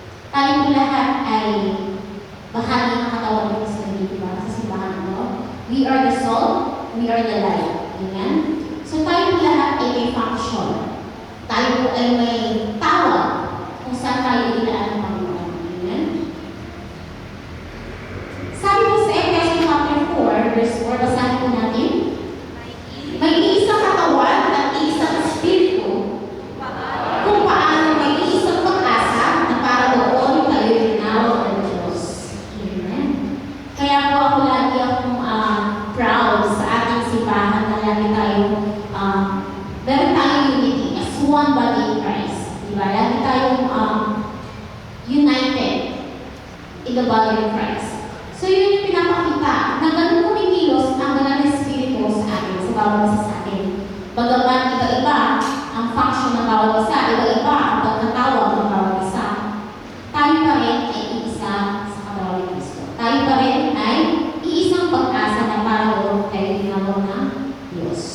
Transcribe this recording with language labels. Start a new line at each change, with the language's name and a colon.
Filipino: Tayo po lahat ay bahagi ng katawan ng Kristo, diba? Sa simbahan mo.
English: We are the salt, we are the light.
Filipino: Amen? So tayo po lahat ay may function. Tayo po ay may tawag kung saan tayo ilaan ng Panginoon. Amen? Sabi po sa Efeso chapter 4, verse 4, basahin po natin. May iisang katawan at iisang espiritu kung paano may iisang pag-asa na para doon kayo tinawag ng Diyos. Amen? Kaya po ako lagi akong proud sa ating simbahan na lagi tayong meron tayong
English: unity as one body in Christ.
Filipino: Diba? Lagi tayong
English: united in the body of Christ.
Filipino: So yun yung pinapakita na ganun kumikilos ang banal na Espiritu sa atin, sa bawat isa sa atin. Bagaman iba-iba ang function ng bawat isa, iba-iba ang pagkatawag ng bawat isa, tayo pa rin ay iisa sa katawan ng Kristo. Tayo pa rin ay iisang pag-asa na para doon kayo tinawag ng Diyos.